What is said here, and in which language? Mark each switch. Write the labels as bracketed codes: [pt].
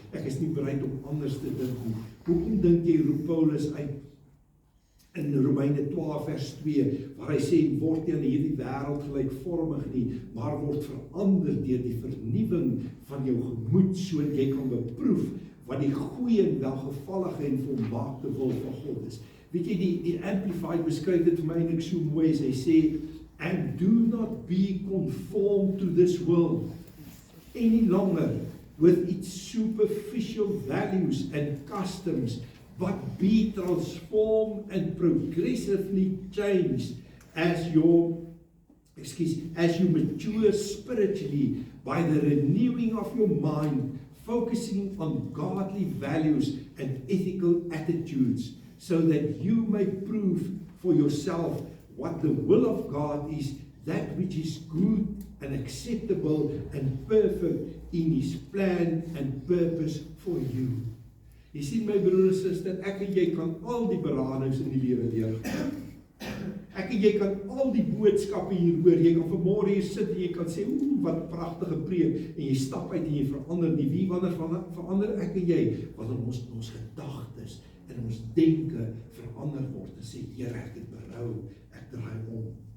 [af] Ek is nie bereid om anders te dink nie. Hoekom dink jy, roep Paulus uit, in Romeine 12 vers 2, waar hy sê, word nie aan hierdie wêreld gelykvormig nie, maar word verander deur die vernuwing van jou gemoed, sodat jy kan beproef wat die goeie en welgevallige en volmaakte wil van God is. Weet jy, die Amplified beskryf dit vir my eintlik so mooi, as hy sê, [en] and do not be conformed to this world any longer with its superficial values and customs, but be transformed and progressively changed as you mature spiritually by the renewing of your mind, focusing on godly values and ethical attitudes, so that you may prove for yourself what the will of God is, that which is good and acceptable and perfect in His plan and purpose for you. [af] Jy sien my broers en susters, ek en jy kan al die beradings in die lewe deurgaan. Ek en jy kan al die boodskappe hier hoor, jy kan vanmôre hier sit en jy kan sê, wat pragtige preek, en jy stap uit en jy verander nie. Wie wanneer verander ek en jy? Wanneer ons gedagtes en ons denke verander word en sê, Here, ek het berou, ek draai om.